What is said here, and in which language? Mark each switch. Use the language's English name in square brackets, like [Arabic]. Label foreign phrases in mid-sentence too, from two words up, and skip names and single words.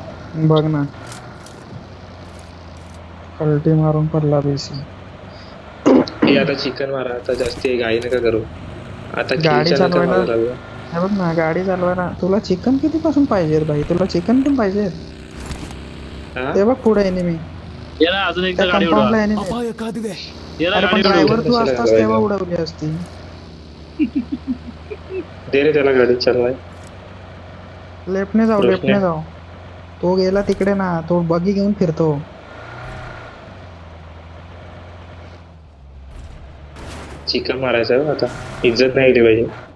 [Marathi] बघ ना, कल्टी मारून पडला बेसी. हे आता चिकन मारा, आता जास्ती घाई नका करू. आता गाडी किलच्या नका चालवायला- मारू लागू. हे बघ ना, गाडी चालवायला तुला चिकन किती पासून पाहिजे भाई. तुला चिकन पण पाहिजे. हा? ते बघ पुढे एनिमी, ये ना अजून एकदा त्या गाडी कंपाऊंडला उडवा. एनिमी. [Kannada] ಅಪಾಯ ಕಾದಿದೆ [Marathi] ये ना अरे पण गाडी उडवा. ड्रायव्हर तू कशाला असतास घालवायला? तेव्हा उडवली असती. दे रे त्याला गाडी चालवाय. लेफ्टने जाऊ, Left लेफ्टने ने. जाऊ. तो गेला तिकडे ना, तो बगी घेऊन फिरतो. चिकन मारायचं आहे आता, इज्जत नाही दिली पाहिजे.